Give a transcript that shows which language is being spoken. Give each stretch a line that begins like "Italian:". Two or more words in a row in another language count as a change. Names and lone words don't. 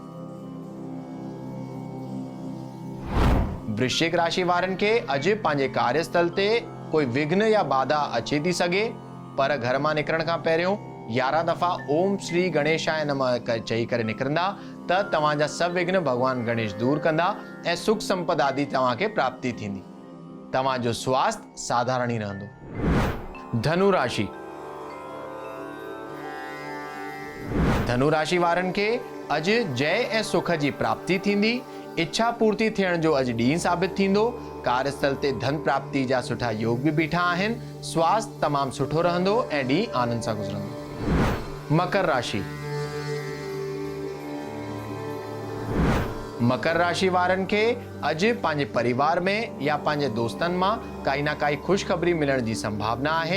Sindhi: वृश्चिक राशि वारनि खे अॼु पंहिंजे कार्यस्थल ते कोई विघ्न या बाधा अचे थी सघे, पर घर मां निकिरण खां पहिरियों 11 दफ़ा
Sanskrit: ओम श्री गणेशाय नमः
Sindhi: चई करे निकिरंदा त तव्हांजा सभु विघ्न भगवान गणेश दूर कंदा ऐं सुख संपदा आदि तव्हांखे प्राप्ति थींदी। तव्हांजो स्वास्थ्य साधारण ई रहंदो। धनु राशि। धनु राशि वारनि खे अॼु जय ऐं सुख जी प्राप्ति थींदी। इच्छा पूर्ति थियण जो अॼु ॾींहुं साबित थींदो। कार्यस्थल ते धन प्राप्ति जा सुठा योग भी बीठा आहिनि। स्वास्थ्य तमामु सुठो रहंदो ऐं ॾींहुं आनंद सां गुज़रंदो। मकर राशि। मकर राशि वारनि खे अॼु पंहिंजे परिवार में या पंहिंजे दोस्तनि मां काई न काई ख़ुशख़बरी मिलण जी संभावना आहे।